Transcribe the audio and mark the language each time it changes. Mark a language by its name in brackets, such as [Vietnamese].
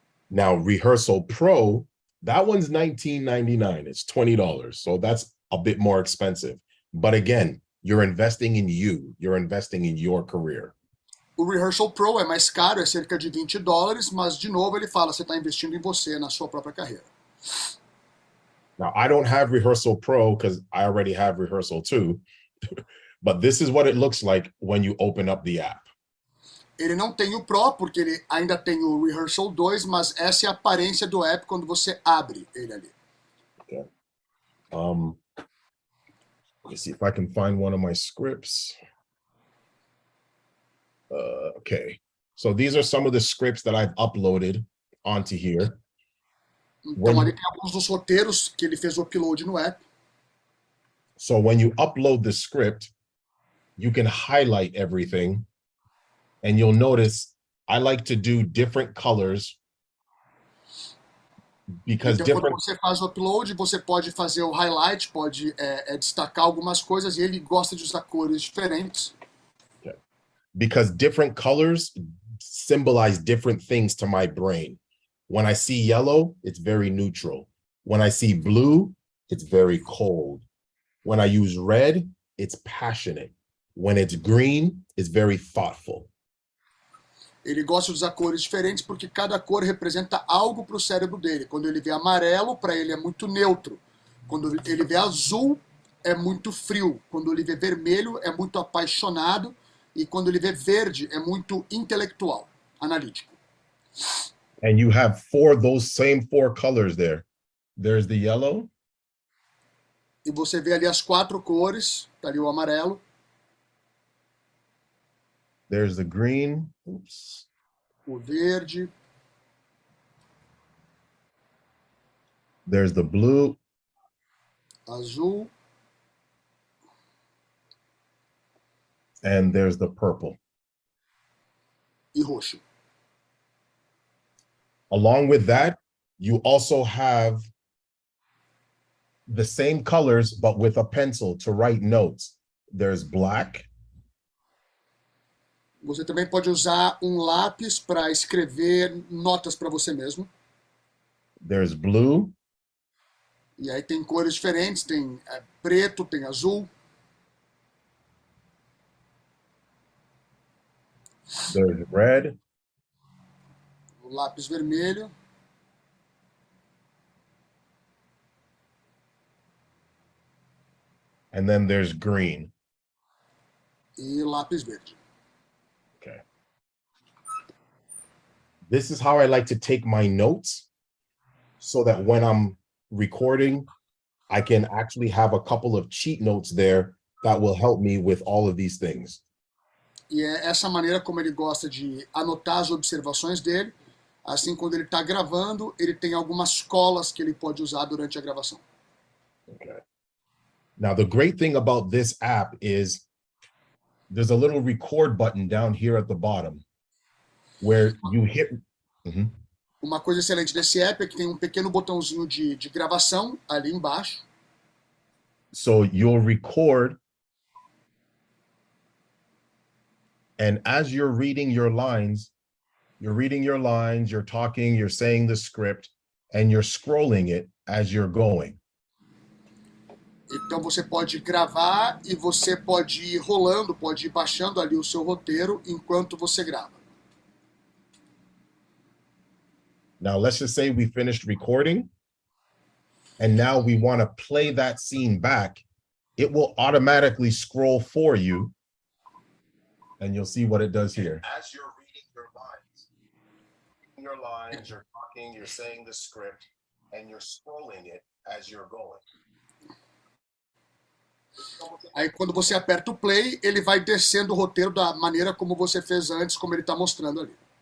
[English] Now, Rehearsal Pro, that one's $19.99. It's $20. So that's a bit more expensive. But again, you're investing in you. You're investing in your career. [Portuguese] O Rehearsal Pro é mais caro, é cerca de $20, mas de novo ele fala, você está investindo em você, na sua própria carreira. [English] Now, I don't have Rehearsal Pro because I already have Rehearsal 2, but this is what it looks like when you open up the app. [Portuguese] Ele não tem o Pro, porque ele ainda tem o Rehearsal 2, mas essa é a aparência do app quando você abre ele ali. [English] Okay. Let me see if I can find one of my scripts. Okay, so these are some of the scripts that I've uploaded onto here. [Portuguese] Então ali tem alguns dos roteiros que ele fez o upload no app. [English] So when you upload the script, you can highlight everything, and you'll notice I like to do different colors because [Portuguese] então, quando você faz o upload, você pode fazer o highlight, pode destacar algumas coisas, e ele gosta de usar cores diferentes. [English] Okay. Because different colors symbolize different things to my brain. When I see yellow, it's very neutral. When I see blue, it's very cold. When I use red, it's passionate. When it's green, it's very thoughtful. [Portuguese] Ele gosta de usar cores diferentes porque cada cor representa algo para o cérebro dele. Quando ele vê amarelo, para ele é muito neutro. Quando ele vê azul, é muito frio. Quando ele vê vermelho, é muito apaixonado. E quando ele vê verde, é muito intelectual, analítico. [English] And you have those same four colors there. There's the yellow. [Portuguese] E você vê ali as 4 cores, tá ali o amarelo. [English] There's the green. Oops. [Portuguese] O verde. [English] There's the blue. [Portuguese] Azul. [English] And there's the purple. [Portuguese] E roxo. [English] Along with that, you also have the same colors, but with a pencil to write notes. There's black. [Portuguese] Você também pode usar um lápis para escrever notas para você mesmo. [English] There's blue. [Portuguese] E aí tem cores diferentes, tem preto, tem azul. [English] There's red. [Portuguese] O lápis vermelho. [English] And then there's green. [Portuguese] E lápis verde. [English] Okay. This is how I like to take my notes so that when I'm recording, I can actually have a couple of cheat notes there that will help me with all of these things. [Portuguese] E é essa maneira como ele gosta de anotar as observações dele. Assim, quando ele está gravando, ele tem algumas colas que ele pode usar durante a gravação. [English] Okay. Now, the great thing about this app is there's a little record button down here at the bottom where you hit. [Portuguese] Uma coisa excelente desse app é que tem um pequeno botãozinho de gravação ali embaixo. [English] So you'll record, and as you're reading your lines, you're talking, you're saying the script, and you're scrolling it as you're going. [Portuguese] Então você pode gravar e você pode ir rolando, pode ir baixando ali o seu roteiro enquanto você grava. [English] Now, let's just say we finished recording, and now we want to play that scene back. It will automatically scroll for you, and you'll see what it does here. As you're reading your lines, you're talking, you're saying the script, and you're scrolling it as you're going. [Portuguese] Aí quando você aperta o play, ele vai descendo o roteiro da maneira como você fez antes, como ele está mostrando ali.